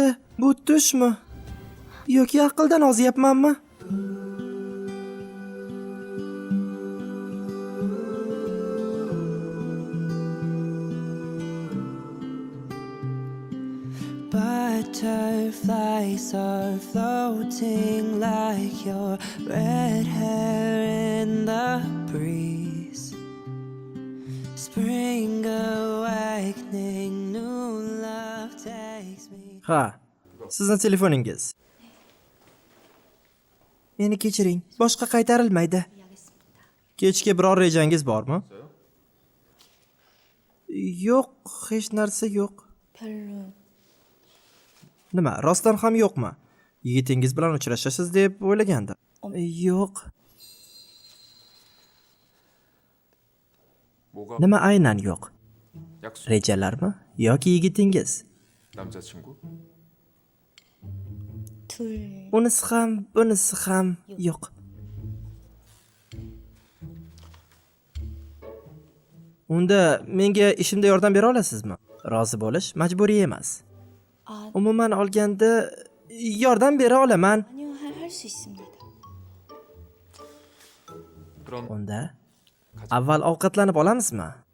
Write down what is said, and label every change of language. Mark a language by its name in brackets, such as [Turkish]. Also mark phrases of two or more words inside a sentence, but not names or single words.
[Uzbek] Bu tushmi? Yoki aqldan ozyapmanmi? [English] Butterflies are floating like your red hair in the breeze. Spring awakening, new love takes me. [Uzbek] Ha. Sizni telefoningiz. Meni kechiring. Boshqa qaytarilmaydi. Kechga biror rejangiz bormi? Yo'q, hech narsa yo'q. [Korean] 별로 [Uzbek] Nima, rostdan ham yo'qmi? Yigitingiz bilan uchrashasiz deb o'ylagandim. Yo'q. Nima aynan yo'q? [Korean] 약속 [Uzbek] Rejalarmi yoki yigitingiz? [Korean] 남자친구? 둘 [Uzbek] Unisi ham, bunisi ham yo'q. Unda menga ishimda yordam bera olasizmi? Rozi bo'lish majburiy emas. [Korean] 아, [Uzbek] Umuman olganda yordam bera olaman. [Korean] 아니요 할 수 있습니다. 그럼 [Uzbek] Unda avval ovqatlanib olamizmi?